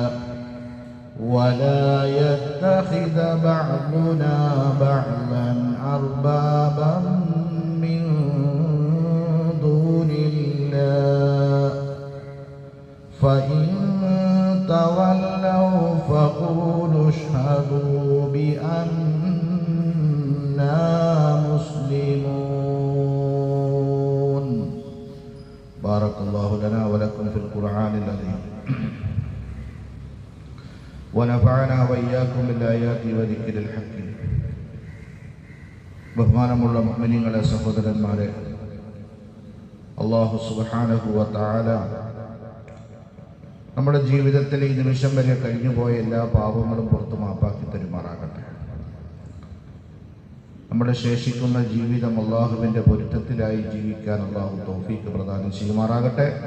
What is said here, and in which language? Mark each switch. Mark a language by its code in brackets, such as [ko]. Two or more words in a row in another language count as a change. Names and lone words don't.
[ar] ولا يتخذ بعضنا بعضا أربابا من دون الله فإن تولوا فقولوا اشهدوا بأننا مسلمون. بارك الله لنا ولكم في القرآن العظيم ونفعنا وإياكم بالآيات وذكر الحكيم. [ml] ബഹുമാനമുള്ള മുഅ്മിനീങ്ങളെ, സഹോദരന്മാരെ, [ar] الله سبحانه وتعالى [ml] നമ്മുടെ ജീവിതത്തിൽ ഈ നിമിഷം വരെ കഴിഞ്ഞുപോയ എല്ലാ പാപങ്ങളും പുറത്തു മാപ്പാക്കി തരുമാറാകട്ടെ. നമ്മുടെ ശേഷിക്കുന്ന ജീവിതം അള്ളാഹുവിൻ്റെ പൊരുത്തത്തിലായി ജീവിക്കാൻ അള്ളാഹു തൗഫീഖ് പ്രദാനം ചെയ്യുമാറാകട്ടെ.